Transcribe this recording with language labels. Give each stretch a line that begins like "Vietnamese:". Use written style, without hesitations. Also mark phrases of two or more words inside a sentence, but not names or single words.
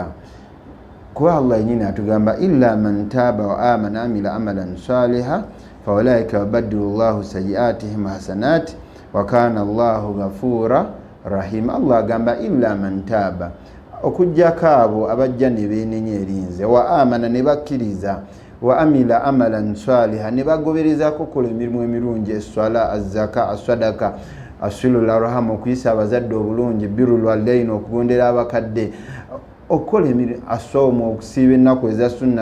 Ganda: Kuba Allah yennyini atugamba
Arabic: إلا من تاب وآمن عمل عملا صالحا فأولئك يبدل الله سيئاتهم حسنات و كان الله غفورا رحيم.
Ganda: Allah agamba
Arabic: إلا من تاب,
Ganda: okujjako abo abajja ne beenenya erinze,
Arabic: وآمن
Ganda: ne bakkiriza,
Arabic: وعمل عملا صالحا
Ganda: ne bagoberezako kola emirimu emirungi, eswala, azzaka, assadaka,
Arabic: صلة الأرحام,
Ganda: okuyisa abazadde obulungi,
Arabic: بر الوالدين,
Ganda: okugondera abakadde, okukola asoomu, okusiiba ennaku eza sunna.